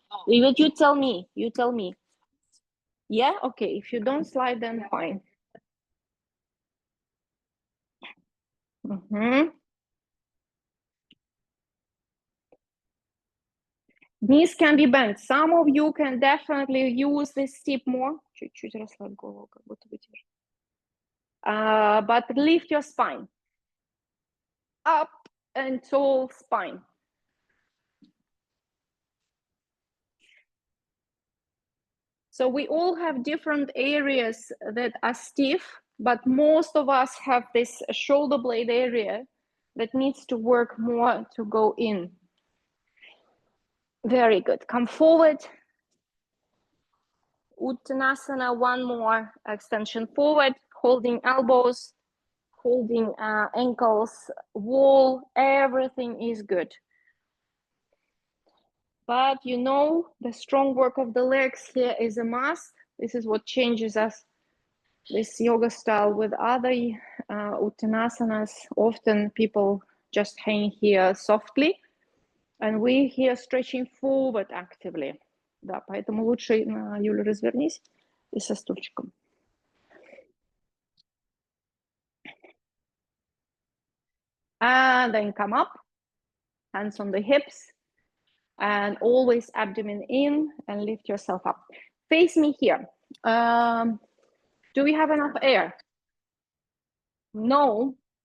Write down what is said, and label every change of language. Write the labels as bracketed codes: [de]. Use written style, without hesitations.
[en] But you tell me. Yeah, okay. If you don't slide, then fine. Knees can be bent. Some of you can definitely use this tip more. [ru] Чуть-чуть расслабь голову, как будто бы держишь. [en] But lift your spine. Up and tall spine. So we all have different areas that are stiff, but most of us have this shoulder blade area that needs to work more to go in. Very good. Come forward. Uttanasana, one more extension forward, holding elbows, holding ankles, wall, everything is good. But the strong work of the legs here is a must. This is what changes us, this yoga style, with other uttanasanas. Often people just hang here softly, and we here stretching forward actively. [ru] Да, поэтому лучше, Юля, развернись и со стульчиком. [en] And then come up, hands on the hips, and always abdomen in, and lift yourself up. Face me here. Do we have enough air? No?